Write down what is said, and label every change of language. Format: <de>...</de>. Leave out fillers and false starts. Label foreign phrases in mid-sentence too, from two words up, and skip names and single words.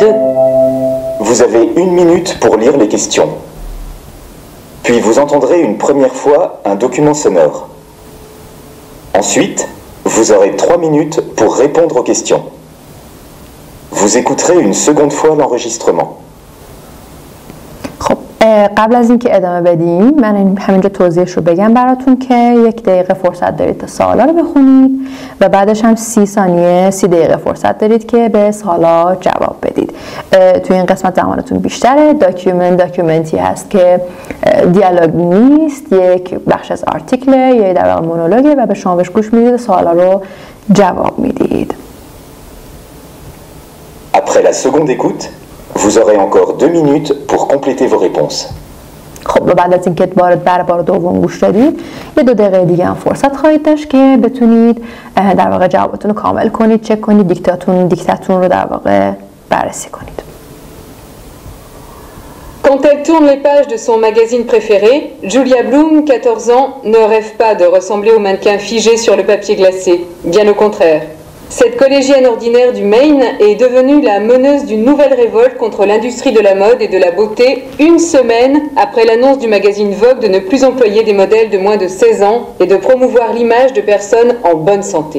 <fr>Vous avez 1 minute pour lire les questions. Puis vous entendrez une première fois un document sonore. Ensuite, vous aurez 3 minutes pour répondre aux questions. Vous écouterez une seconde fois l'enregistrement.</fr> <fa>قبل از اینکه ادامه بدیم من همینجا توضیحش رو بگم براتون که 1 دقیقه فرصت دارید تا سوالا رو بخونید و بعدش هم 30 دقیقه فرصت دارید که به سوالا جواب بدید. توی این قسمت زمانتون بیشتره. داکیومنتی هست که دیالوگ نیست، یک بخش از آرتیکله یا در واقع مونولوگه و به شما بهش گوش میدید و سوالا رو جواب میدید.</fa> <fr>Après la seconde écoute, vous aurez encore 2 minutes pour compléter vos réponses.</fr> <fa>خب بعد از اینکه بار دوم گوش دادید یه 2 دقیقه دیگه هم فرصت خواهید داشت که بتونید در واقع جوابتون رو کامل کنید، چک کنید، دیکتاتون رو در واقع بررسی کنید.</fa> <fr>Quand elle tourne les pages de son magazine préféré, Julia Bloom, 14 ans, ne rêve pas de ressembler au mannequin figé sur le papier glacé. Bien au contraire. Cette collégienne ordinaire du Maine est devenue la meneuse d'une nouvelle révolte contre l'industrie de la mode et de la beauté 1 semaine après l'annonce du magazine Vogue de ne plus employer des modèles de moins de 16 ans et de promouvoir l'image de personnes en bonne santé.</fr>